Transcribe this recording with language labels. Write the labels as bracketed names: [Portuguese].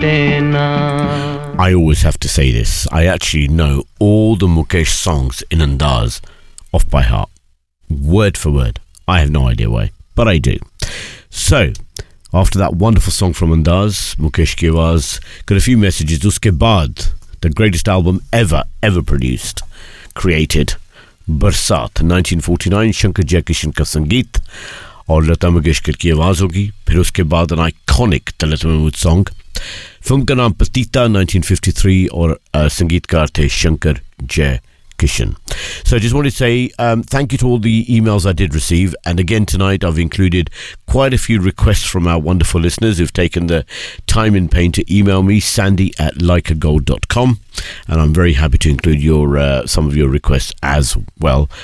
[English] I always have to say this. I actually know all the Mukesh songs in Andaz off by heart. Word for word. I have no idea why, but I do. So, after that wonderful song from Andaz, Mukesh Kiwaz, got a few messages. [Hindi] Uske Baad, [English] the greatest album ever produced, created. [Hindi] बरसात, 1949, शंकर जयकिशन का संगीत, और लता मंगेशकर की आवाज़ होगी. फिर उसके बाद [English] an iconic [Hindi] Talat Mahmood song. Film का नाम पतिता, 1953, और संगीतकार थे Shankar Jaikishan. [English] So I just want to say thank you to all the emails I did receive. And again tonight, I've included quite a few requests from our wonderful listeners who've taken the time and pain to email me, sandy@likeagold.com. And I'm very happy to include your some of your requests as well.